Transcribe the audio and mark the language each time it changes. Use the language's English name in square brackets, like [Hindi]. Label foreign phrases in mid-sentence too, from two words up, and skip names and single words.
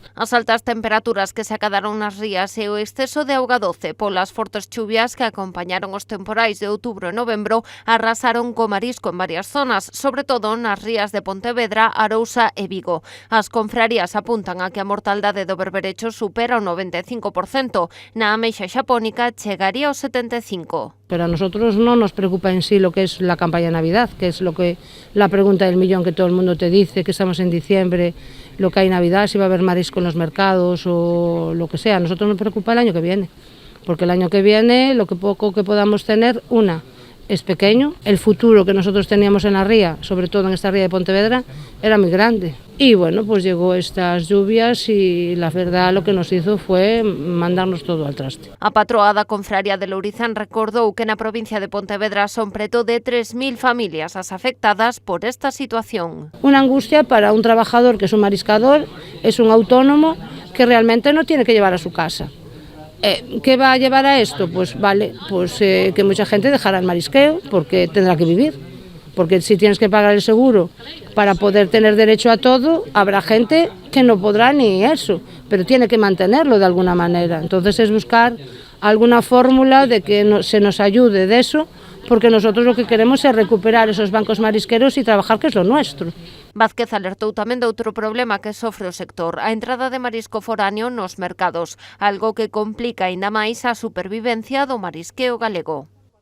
[Galician] As altas temperaturas que se acadaron nas rías e o exceso de auga doce polas fortes chuvias que acompañaron os temporais de outubro e novembro arrasaron co marisco en varias zonas, sobre todo nas rías de Pontevedra, Arousa e Vigo. As confrarías apuntan a que a mortaldade do berberecho supera o 95%, na ameixa xapónica chegaría ao 75%. [Spanish] Pero a nosotros no nos preocupa en sí lo que es la campaña de Navidad, que es la pregunta del millón que todo el mundo te dice, que estamos en diciembre, lo que hay Navidad, si va a haber marisco en los mercados o lo que sea. A nosotros nos preocupa el año que viene, porque el año que viene lo que poco que podamos tener, es pequeño. El futuro que nosotros teníamos en la ría, sobre todo en esta ría de Pontevedra, era muy grande. Y bueno, pues llegó estas lluvias y la verdad lo que nos hizo fue mandarnos todo al traste. [Galician] A patroa da Confraria de Lourizán recordou que na provincia de Pontevedra son preto de 3.000 familias as afectadas por esta situación. [Spanish] Una angustia para un trabajador que es un mariscador, es un autónomo que realmente no tiene que llevar a su casa. ¿Qué va a llevar a esto? Pues vale, que mucha gente dejará el marisqueo porque tendrá que vivir. Porque si tienes que pagar el seguro para poder tener derecho a todo, habrá gente que no podrá ni eso, pero tiene que mantenerlo de alguna manera. Entonces es buscar alguna fórmula de que se nos ayude de eso, porque nosotros lo que queremos es recuperar esos bancos marisqueros y trabajar, que es lo nuestro. [Galician] Vázquez alertou tamén de outro problema que sofre o sector, a entrada de marisco foráneo nos mercados, algo que complica aínda máis a supervivencia do marisqueo galego.